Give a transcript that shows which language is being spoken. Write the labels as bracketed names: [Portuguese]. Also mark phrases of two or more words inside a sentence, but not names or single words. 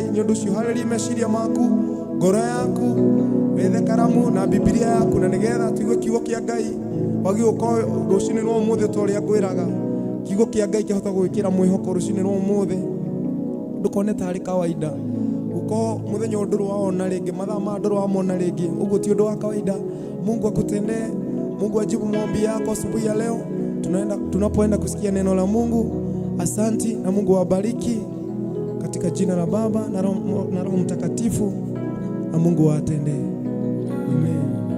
[Kikuyu] Ni undu ucio harĩria meciria maku, ngoro yaku, wethe karamu na Biblia yaku, na nigetha tuigue kiugo kia Ngai. Wagi uko rucini rwa umuthi toria ngwiraga kiugo kia Ngai kihota gwikira mwihoko rucini rwa umuthi, ndukone tari kawaida. Uko muthenya nduru waona ringi, mathaa ma nduru wamona ringi, uguo ti undu wa kawaida. [Swahili] Mungu akutendee, Mungu ajibu maombi yako asubuhi ya leo. Tunapoenda kusikia neno la Mungu. Asanti na Mungu awabariki katika jina la Baba na Roho Mtakatifu, na Mungu atendee. Amen.